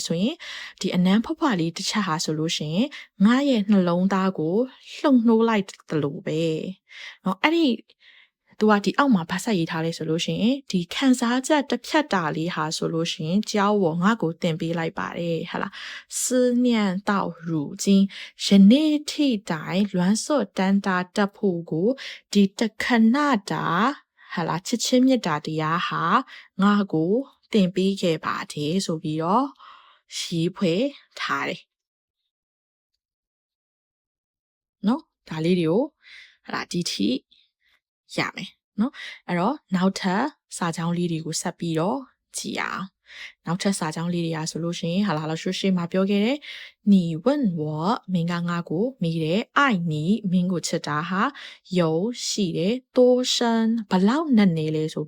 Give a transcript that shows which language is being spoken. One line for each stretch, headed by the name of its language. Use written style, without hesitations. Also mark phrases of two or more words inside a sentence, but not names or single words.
Burmese: ဆိုရင်ဒီအနမ်းဖွားဖွားလေးတစ်ချက်ဟာဆိုလို့ရှိရင်ငါရဲ့နှလုံးသားကိုလှုပ်နှိုးလိုက်တယ်လို့ပဲเนาะအဲ့ဒီ သူကဒီအောက်မှာဗတ်ဆက်ရေးထားလဲဆိုလို့ရှိရင်ဒီခန်းစားချက်တစ်ဖြတ်တာလေးဟာဆိုလို့ရှိရင်
Chinese: 教我
Burmese: ငါ့ကိုသင်ပေးလိုက်ပါတယ်ဟာလား
Chinese: 思念到如今
Burmese: ယနေ့ထိတိုင်လွမ်းစွတ်တန်တာတက်ဖို့ကိုဒီတခဏတာဟာလားချစ်ချင်းမြတ်တာတရားဟာငါ့ကိုသင်ပေးခဲ့ပါတယ်ဆိုပြီးတော့ရေးဖွဲ့ထားတယ် နော်ဒါလေးတွေကိုဟာလားဒီထိရမယ်နော်အဲ့တော့နောက်ထပ်စာကြောင်းလေးတွေကိုဆက်ပြီးတော့ကြည့်အောင်နောက်ထပ်စာကြောင်းလေးတွေကဆိုလို့ရှိရင်ဟာလာလို့ရှိရှိမှာပြောခဲ့တယ်
Chinese: 你问我
Burmese: မင်းကငါကိုမိတယ်
Chinese: 爱你
Burmese: မင်းကိုချစ်တာဟာ有ရှိတယ်
Chinese: 多深
Burmese: ဘလောက်နဲ့နေလဲဆို